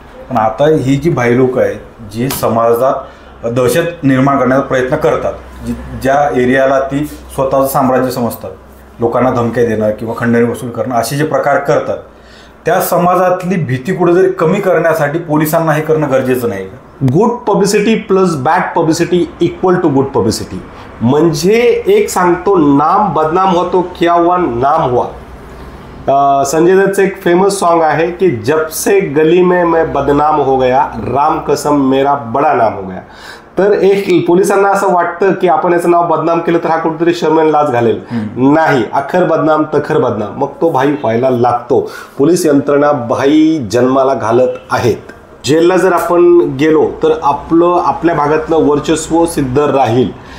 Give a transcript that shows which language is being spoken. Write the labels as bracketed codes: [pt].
[mr] पण आता ही जी भाई लोक आहेत जी समाजात दहशत निर्माण करण्याचा प्रयत्न करतात, ज्या एरियाला ती स्वतःचं साम्राज्य समजतात, लोकांना धमक्या देणं किंवा खंडणी वसूल करणं असे जे प्रकार करतात, त्या समाजातली भीती कुठेतरी कमी करण्यासाठी पोलिसांना हे करणं गरजेचं नाही का? [en] Good publicity plus bad publicity equal to good publicity. [mr] म्हणजे एक सांगतो, [hi] नाम बदनाम होतो क्या हुआ नाम हुआ. [mr] संजय दत्तचं एक फेमस सॉन्ग आहे की [hi] जब से गली में मैं बदनाम हो गया, [mr] राम कसम मेरा बडा नाम हो गया. तर एक पोलिसांना असं वाटतं की आपण याचं नाव बदनाम केलं तर हा कुठेतरी शर्मेन लाज घालेल. नाही, अखर बदनाम तखर बदनाम. मग तो भाई व्हायला लागतो. पोलीस यंत्रणा भाई जन्माला घालत आहेत. जेलला जर आपण गेलो तर आपल्या भागातलं वर्चस्व सिद्ध राहील.